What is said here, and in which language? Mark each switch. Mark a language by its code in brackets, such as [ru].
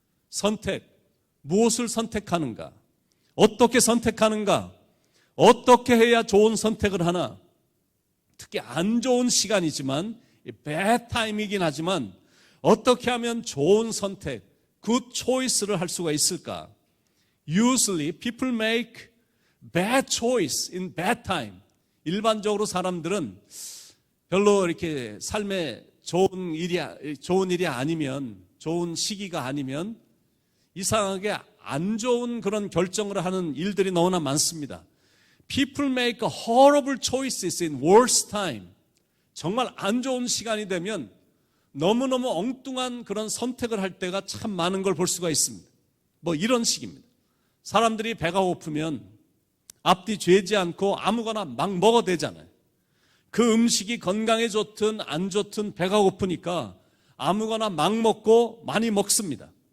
[ko] 선택, 무엇을 선택하는가? 어떻게 선택하는가? 어떻게 해야 좋은 선택을 하나? 특히 안 좋은 시간이지만 [en] bad time [ko] 이긴 하지만 어떻게 하면 좋은 선택, [en] good choice [ko] 를 할 수가 있을까? [en] Usually people make bad choice in bad time. [ko] 일반적으로 사람들은 별로 이렇게 삶에 좋은 일이 아니면, 좋은 시기가 아니면 이상하게 안 좋은 그런 결정을 하는 일들이 너무나 많습니다. [en] People make horrible choices in worst time. [ko] 정말 안 좋은 시간이 되면 너무너무 엉뚱한 그런 선택을 할 때가 참 많은 걸 볼 수가 있습니다. 뭐 이런 식입니다. 사람들이 배가 고프면 앞뒤 죄지 않고 아무거나 막 먹어도 되잖아요. 그 음식이 건강에 좋든 안 좋든 배가 고프니까 아무거나 막 먹고 많이 먹습니다.